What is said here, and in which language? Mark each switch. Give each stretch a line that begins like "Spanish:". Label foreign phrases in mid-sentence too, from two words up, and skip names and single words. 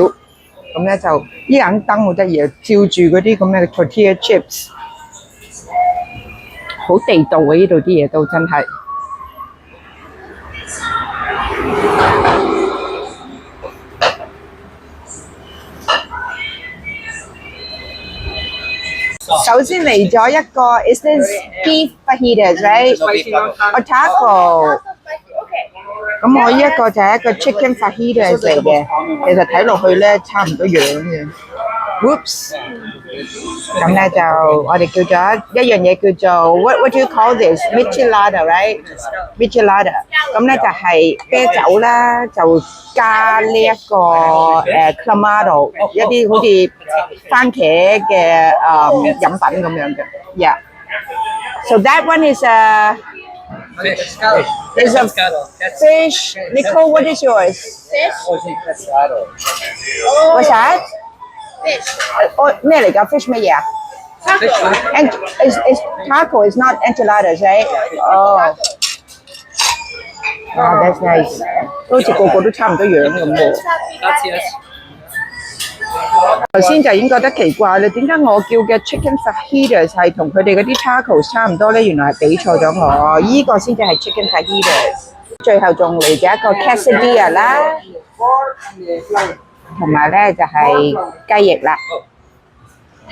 Cantonese: 咁咧就呢盞燈好得意啊，照住嗰啲咁嘅
English: tortilla chips，
Cantonese: 好地道啊！呢度啲嘢都真係。首先嚟咗一個
English: ，is this beef fajitas, right? Or taco？
Cantonese: 咁我呢一個就係一個
English: chicken fajitas
Cantonese: 嚟嘅，其實睇落去咧差唔多樣嘅。Whoops！咁咧就我哋叫咗一樣嘢叫做
English: what do you call this? Michelada, right? Michelada。
Cantonese: 咁咧就係啤酒啦，就加呢一個clamato， 一啲好似番茄嘅飲品咁樣嘅。
English: Yeah。So that one is Fish. Is a fish. Nicole, what is yours? Fish. What's that? Fish.
Cantonese: 咩嚟㗎
English: ？Fish
Cantonese: 乜嘢啊
English: ？Is taco is not enchiladas, right? Oh. Wow, that's nice.
Cantonese: 好似個個都差唔多樣咁喎。頭先就已經覺得奇怪啦，點解我叫嘅
English: chicken fajitas
Cantonese: 係同佢哋嗰啲 tacos 差唔多咧？原來係俾錯咗我，依個先至係
English: chicken fajitas。
Cantonese: 最後仲嚟咗一個 quesadilla 啦，同埋咧就係雞翼啦。